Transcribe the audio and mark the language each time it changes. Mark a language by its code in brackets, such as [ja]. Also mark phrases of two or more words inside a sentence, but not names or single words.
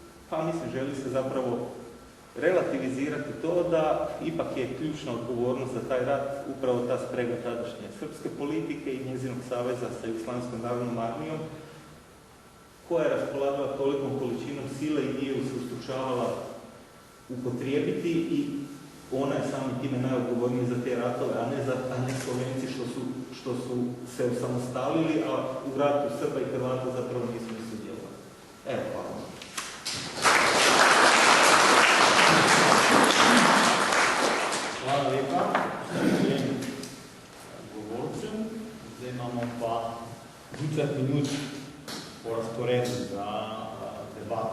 [hr] Pa mislim, želi se zapravo relativizirati to da ipak je ključna odgovornost za taj rat upravo ta sprega tadašnje srpske politike i njezinog saveza sa Jugoslavenskom narodnom armijom, koja je raspolagala tolikom količinom sile i nije se ustručavala upotrijebiti i ona je samim time najodgovornija za te ratove, a ne Slovenci što su se osamostalili, a u ratu Srba i Hrvata zapravo nisu ni sudjelovali. Evo, hvala. [sl] Hvala lepa vsem govorcem. Zdaj imamo pa 20 minut po razporedu za debato.